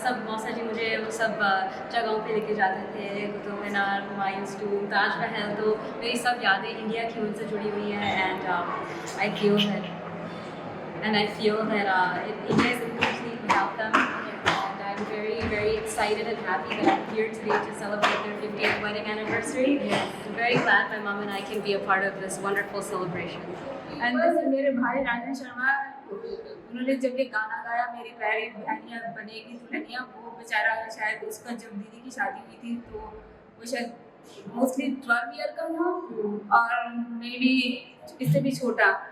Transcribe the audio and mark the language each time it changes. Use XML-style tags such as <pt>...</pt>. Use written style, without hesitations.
<hi>सब मौसा जी मुझे वो सब जगहों पे लेके जाते थे, कुतुब मीनार, हुमायूंस टूम, ताजमहल, तो मेरी सब यादें इंडिया की उनसे जुड़ी हुई हैं,</hi> <en>And I feel that India is incomplete without them, and I'm very, very excited and happy that I'm here today to celebrate their 50th wedding anniversary. I'm very glad my mom and I can be a part of this wonderful celebration.</en> <hi>And जैसे मेरे भाई राजन शर्मा, उन्होंने जब ये गाना गाया मेरी प्यारी बहनियाँ बनेगी दुल्हनियाँ, वो बेचारा शायद उसका जब दीदी की शादी हुई थी तो वो शायद मोस्टली 12 ईयर का था और मे बी इससे भी छोटा।</hi>